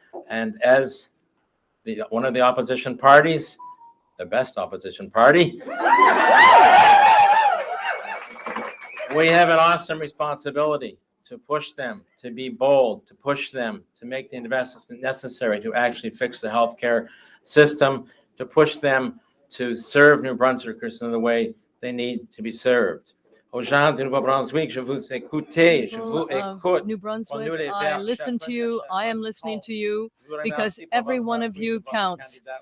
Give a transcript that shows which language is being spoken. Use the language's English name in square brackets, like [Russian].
[English] And as one of the opposition parties, the best opposition party, we have an awesome responsibility to push them, to be bold, to push them, to make the investments necessary to actually fix the healthcare system, to push them to serve New Brunswickers in the way they need to be served. [French] Aux gens du Nouveau-Brunswick, je vous écoutez, je vous écoute. [English] New Brunswick, I listen to you. I am listening to you because every one of you counts.